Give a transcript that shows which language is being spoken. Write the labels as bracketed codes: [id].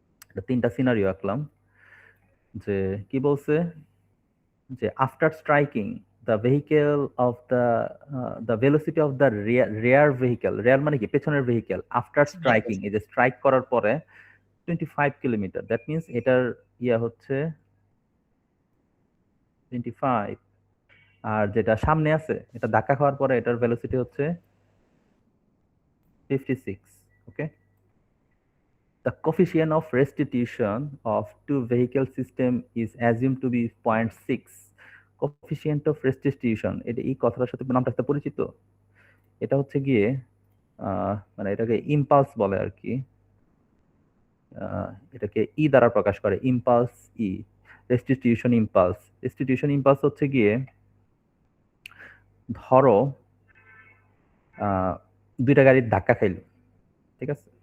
[bn] এটা 3টা সিনারিও আঁকলাম। যে কি বলছে যে [en] after striking the vehicle of the velocity of the rear vehicle, [bn] rare মানে কি পেছনের ভেহিকেল, আফটার স্ট্রাইকিং, এই যে স্ট্রাইক করার পরে 25 কিলোমিটার, দ্যাট মিনস এটার ইয়া হচ্ছে 25। আর যেটা সামনে আছে এটা ধাক্কা খাওয়ার পরে এটার ভেলোসিটি হচ্ছে 56। [en] Okay, the coefficient of restitution of two vehicle system is assumed to be 0.6. [bn] coefficient of restitution, এটা এই কথাটার সাথে নামটা একটা পরিচিত। এটা হচ্ছে গিয়ে মানে এটাকে ইম্পালস বলে আর কি। এটাকে ই দ্বারা প্রকাশ করে, ইম্পালস ই, রেস্টিটিউশন ইম্পালস। রেস্টিটিউশন ইম্পালস হচ্ছে গিয়ে ধরো দুইটা গাড়ির ধাক্কা খাইলো, ঠিক আছে?